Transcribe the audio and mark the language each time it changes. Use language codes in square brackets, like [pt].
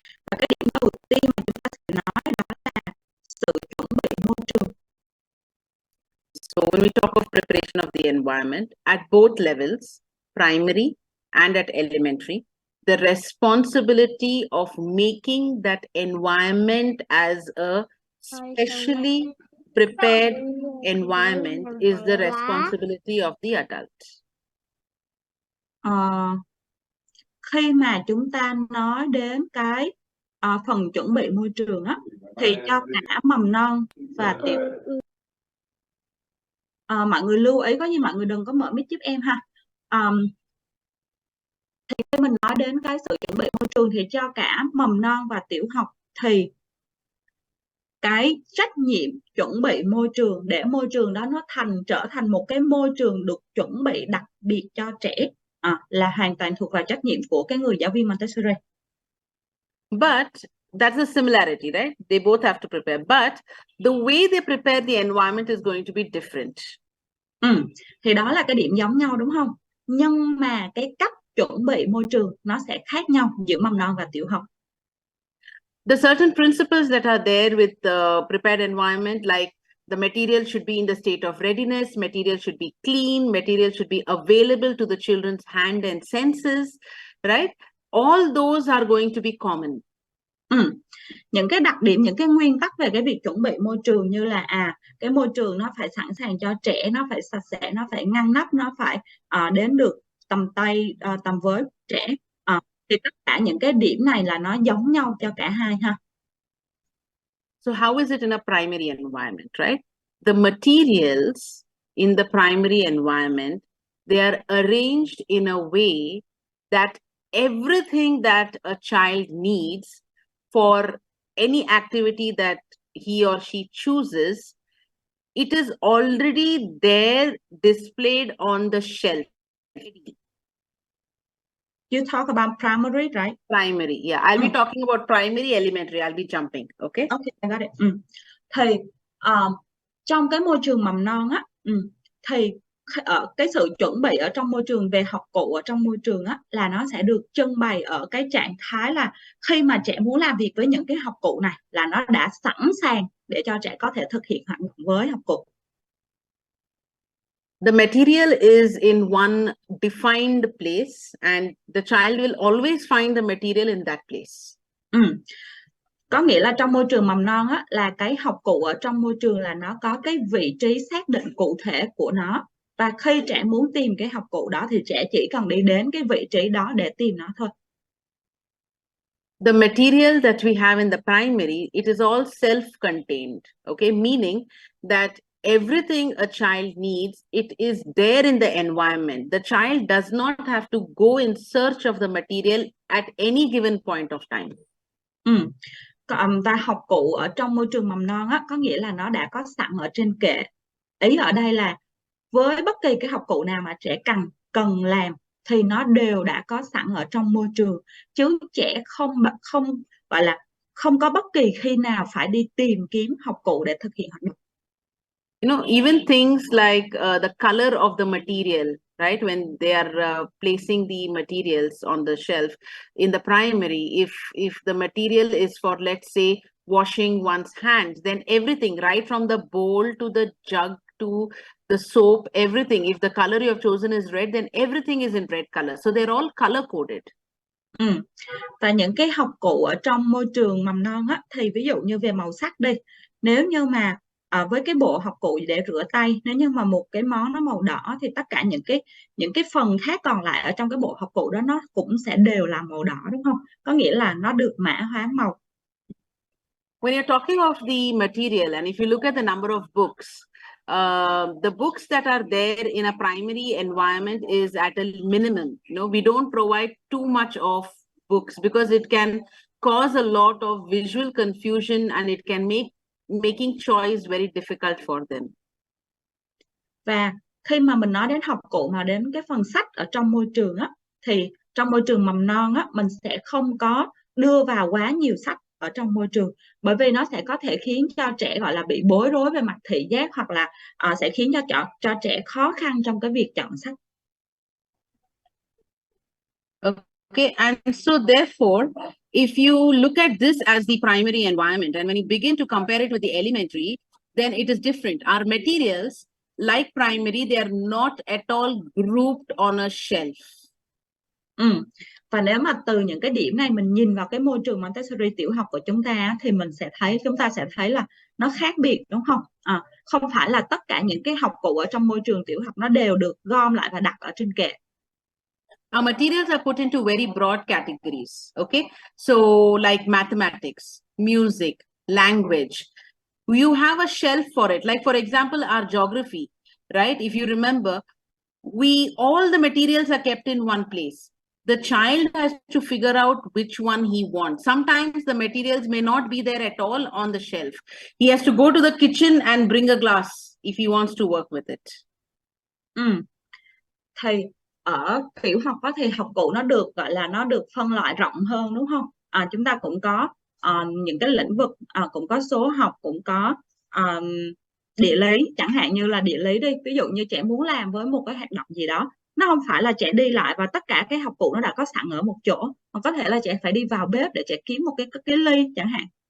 [vi] Và cái điểm đầu tiên mà chúng ta sẽ nói đó là sự chuẩn bị môi trường. [en] So when we talk of preparation of the environment at both levels, primary and at elementary, the responsibility of making that environment as a specially prepared environment is the responsibility of the adult. [vi] Khi mà chúng ta nói đến cái phần chuẩn bị môi trường á, thì cho cả mầm non và tiểu mọi người lưu ý, có như mọi người đừng có mở mic giúp em ha. Thì khi mình nói đến cái sự chuẩn bị môi trường thì cho cả mầm non và tiểu học, thì cái trách nhiệm chuẩn bị môi trường để môi trường đó nó trở thành một cái môi trường được chuẩn bị đặc biệt cho trẻ là hoàn toàn thuộc vào trách nhiệm của cái người giáo viên Montessori. [en] But that's a similarity, right? They both have to prepare, but the way they prepare the environment is going to be different. [vi] Thì đó là cái điểm giống nhau đúng không? Nhưng mà cái cách chuẩn bị môi trường nó sẽ khác nhau giữa mầm non và tiểu học. [en] The certain principles that are there with the prepared environment, like the material should be in the state of readiness, material should be clean, material should be available to the children's hand and senses, right? All those are going to be common. [vi] Những cái đặc điểm, những cái nguyên tắc về cái việc chuẩn bị môi trường như là cái môi trường nó phải sẵn sàng cho trẻ, nó phải sạch sẽ, nó phải ngăn nắp, nó phải đến được tầm tay, tầm với trẻ. Thì tất cả những cái điểm này là nó giống nhau cho cả hai ha. [en] So how is it in a primary environment, right? The materials in the primary environment, they are arranged in a way that everything that a child needs for any activity that he or she chooses, it is already there displayed on the shelf. You talk about primary, right? Primary, yeah. I'll be talking about primary, elementary. I'll be jumping, okay? Okay, I got it. [vi] Thì trong cái môi trường mầm non á, thì cái sự chuẩn bị ở trong môi trường về học cụ ở trong môi trường á, là nó sẽ được trưng bày ở cái trạng thái là khi mà trẻ muốn làm việc với những cái học cụ này là nó đã sẵn sàng để cho trẻ có thể thực hiện hoạt động với học cụ. [en] The material is in one defined place and the child will always find the material in that place. [vi] Có nghĩa là trong môi trường mầm non á, là cái học cụ ở trong môi trường là nó có cái vị trí xác định cụ thể của nó, Và khi trẻ muốn tìm cái học cụ đó thì trẻ chỉ cần đi đến cái vị trí đó để tìm nó thôi. [en] The material that we have in the primary, it is all self-contained, okay? Meaning that everything a child needs, it is there in the environment. The child does not have to go in search of the material at any given point of time. [vi] Ta học cụ ở trong môi trường mầm non á, có nghĩa là nó đã có sẵn ở trên kệ. Ý ở đây là với bất kỳ cái học cụ nào mà trẻ cần làm thì nó đều đã có sẵn ở trong môi trường, chứ trẻ không gọi là không có bất kỳ khi nào phải đi tìm kiếm học cụ để thực hiện hoạt động. [en] You know, even things like the color of the material, right? When they are placing the materials on the shelf in the primary, if the material is for, let's say, washing one's hands, then everything, right from the bowl to the jug to the soap, everything, if the color you have chosen is red, then everything is in red color. So they're all color coded. [vi] Và những cái học cụ ở trong môi trường mầm non á, thì ví dụ như về màu sắc đi, nếu như mà với cái bộ học cụ để rửa tay, nếu như mà một cái món nó màu đỏ thì tất cả những cái phần khác còn lại ở trong cái bộ học cụ đó nó cũng sẽ đều là màu đỏ, đúng không? Có nghĩa là nó được mã hóa màu. [en] When you're talking of the material, and if you look at the number of books, the books that are there in a primary environment is at a minimum. You know, we don't provide too much of books because it can cause a lot of visual confusion and it can make making choice very difficult for them. [vi] Và khi mà mình nói đến học cụ mà đến cái phần sách ở trong môi trường á, thì trong môi trường mầm non á, mình sẽ không có đưa vào quá nhiều sách ở trong môi trường, bởi vì nó sẽ có thể khiến cho trẻ gọi là bị bối rối về mặt thị giác, hoặc là sẽ khiến cho trẻ khó khăn trong cái việc chọn sách. [en] Okay, and so therefore, if you look at this as the primary environment, and when you begin to compare it with the elementary, then it is different. Our materials, like primary, they are not at all grouped on a shelf. [vi] Và nếu mà từ những cái điểm này mình nhìn vào cái môi trường Montessori tiểu học của chúng ta thì chúng ta sẽ thấy là nó khác biệt, đúng không? Không phải là tất cả những cái học cụ ở trong môi trường tiểu học nó đều được gom lại và đặt ở trên kệ. [en] Our materials are put into very broad categories, okay? So like mathematics, music, language, you have a shelf for it. Like for example, our geography, right? If you remember, all the materials are kept in one place. The child has to figure out which one he wants. Sometimes the materials may not be there at all on the shelf. He has to go to the kitchen and bring a glass if he wants to work with it. [vi] Thì ở tiểu học đó thì học cụ nó được gọi là nó được phân loại rộng hơn, đúng không? Chúng ta cũng có những cái lĩnh vực, cũng có số học, cũng có địa lý, chẳng hạn như là địa lý đi, ví dụ như trẻ muốn làm với một cái hoạt động gì đó, nó không phải là trẻ đi lại và tất cả cái học cụ nó đã có sẵn ở một chỗ, mà có thể là trẻ phải đi vào bếp để trẻ kiếm một cái ly chẳng hạn.